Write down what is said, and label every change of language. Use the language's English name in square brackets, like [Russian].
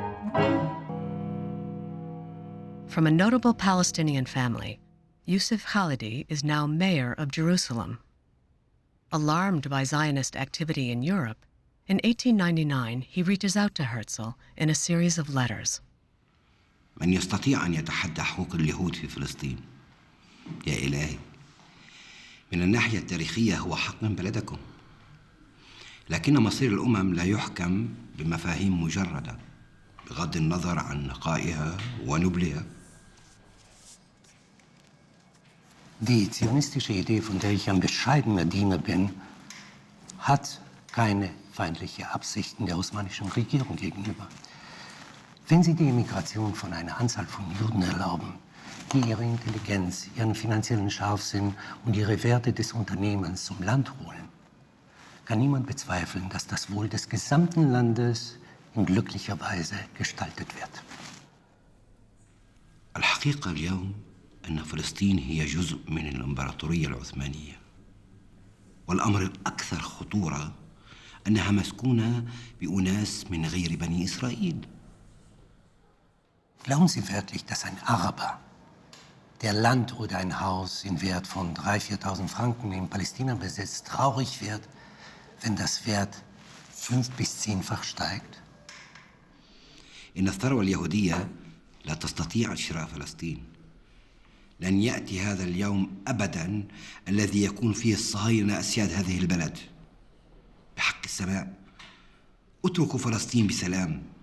[English] From a notable Palestinian family, Yusuf Khalidi is now mayor of Jerusalem. Alarmed by Zionist activity in Europe, in 1899 he reaches out to Herzl in a series of letters. [Arabic] من يستطيع أن يتحدى حقوق اليهود في فلسطين؟ يا إلهي، من الناحية التاريخية هو حق من بلدكم، لكن مصير الأمم لا يحكم بمفاهيم مجردة بغض النظر عن نقائها ونبلها. [German] Die zionistische Idee, von der ich ein bescheidener Diener bin, hat keine feindliche Absichten der osmanischen Regierung gegenüber. Wenn Sie die Immigration von einer Anzahl von Juden erlauben, die ihre Intelligenz, ihren finanziellen Scharfsinn und ihre Werte des Unternehmens zum Land holen, kann niemand bezweifeln, dass das Wohl des gesamten Landes in glücklicher Weise gestaltet wird. [Arabic] الحقيقة اليوم أن فلسطين هي جزء من الإمبراطورية العثمانية، والأمر الأكثر خطورة أنها مسكونة بأناس من غير بني إسرائيل. [German] Glauben Sie wirklich, dass ein Araber der Land oder ein Haus in Wert von 3.000, 4.000 Franken in Palästina besitzt, traurig wird, wenn das Wert 5- bis 10-fach steigt? [Arabic] إن الثروة اليهودية لا تستطيع شراء فلسطين. لن يأتي هذا اليوم أبداً الذي يكون فيه الصهاينة أسياد هذه البلد. بحق السماء اتركوا فلسطين بسلام.